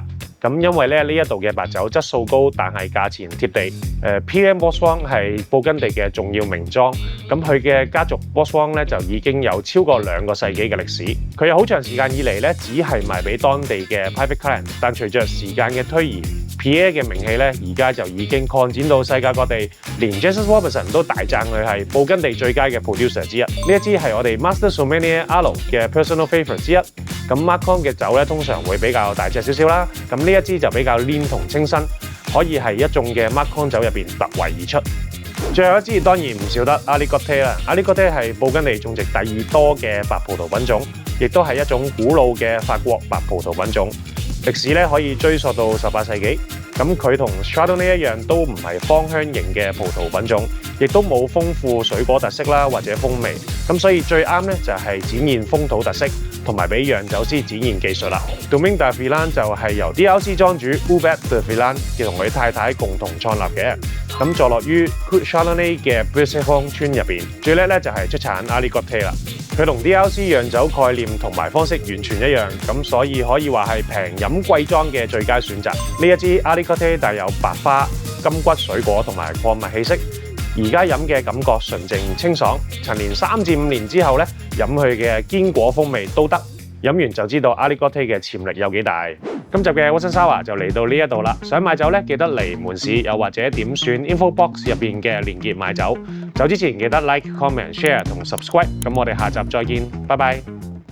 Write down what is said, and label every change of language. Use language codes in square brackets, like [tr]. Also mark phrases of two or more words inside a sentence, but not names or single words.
[yue] 咁因為咧呢一度嘅白酒質素高，但係價錢貼地。PM Bourgogne 係布根地嘅重要名莊，咁佢嘅家族 Bourgogne 咧就已經有超過2個世紀嘅歷史。佢有好長時間以嚟咧只係賣俾當地嘅 [en] private client， [yue] 但隨着時間嘅推移，Pierre 嘅名氣咧而家就已經擴展到世界各地，連 Jason Robertson 都大讚佢係布根地最佳嘅 producer 之一。呢一支係我哋 Master Sommelier Arlo 嘅 [en] personal favourite [yue] 之一。咁 Macon 嘅酒咧通常會比較大隻少少啦，咁呢一支就比較黏同清新，可以係一眾嘅 Macon 酒入邊突圍而出。最後一支當然唔少得 Aligoté 啦。Aligoté 係布根地種植第2多嘅白葡萄品種，亦都係一種古老嘅法國白葡萄品種。歷史咧可以追溯到18世紀。咁佢同 Chardonnay 一樣，都唔係芳香型嘅葡萄品種，亦都冇豐富水果特色啦或者風味。咁所以最啱咧就係展現風土特色，同埋俾釀酒師展現技術啦。Domaine de Villan 就係由 DRC 莊主 Hubert de Villan 同佢太太共同創立嘅。咁坐落於 Côte Chardonnay 嘅 Bréchevon 村入邊，最叻咧就係出產 Aligoté 啦。佢同 DRC 釀酒概念同埋方式完全一樣，咁所以可以話係平飲貴裝嘅最佳選擇。呢一支 Aligoté 帶有白花、金骨水果同埋礦物氣息，而家飲嘅感覺純淨清爽。陳年3至5年之後咧，飲佢嘅堅果風味都得。飲完就知道 Aligoté 嘅潛力有幾大。今集嘅 Watson Sour 就嚟到呢一度啦。想買酒咧，記得嚟門市，又或者點選 [en] info box [yue] 入邊嘅連結買酒。走之前記得 [en] like、comment、share [yue] 同 subscribe。咁我哋下集再見，拜拜。